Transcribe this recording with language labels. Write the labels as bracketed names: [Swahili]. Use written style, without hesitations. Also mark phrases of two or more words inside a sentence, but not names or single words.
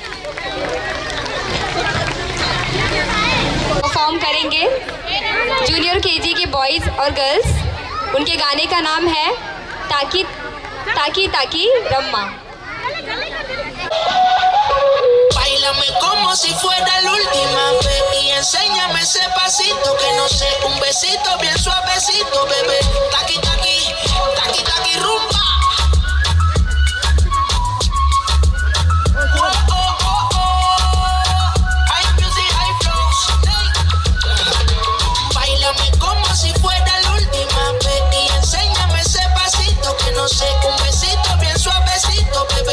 [Hindi] परफॉर्म करेंगे जूनियर केजी के बॉयज और गर्ल्स। उनके गाने का नाम है ताकी ताकी ताकी रम्मा। [Spanish] Báilame como si fuera la última vez y enséñame ese pasito que no sé, un besito bien suavecito, bebé. Taqui taqui, taqui taqui rumba. Si fuera la última vez y enséñame ese pasito que no sé, un besito bien suavecito, bebé.